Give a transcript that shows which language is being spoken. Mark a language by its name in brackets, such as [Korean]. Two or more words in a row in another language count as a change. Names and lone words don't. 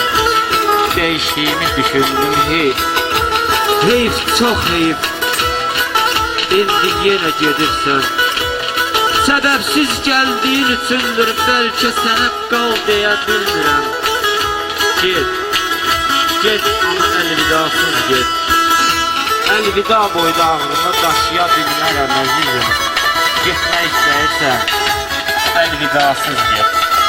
[Turkish] Değiştiğimi düşündüm heyf, heyf çok heyf. [Azerbaijani] İndi yine gedirsen, sebepsiz geldiğin üçündür, belki sana kal deyə bilmirəm. [Turkish] Git, git ama elvidasız git. [Azerbaijani] Elvida boyda ağrını daşıya bilmərəm əzizim. Getmək istəyirsən, elvidasız get.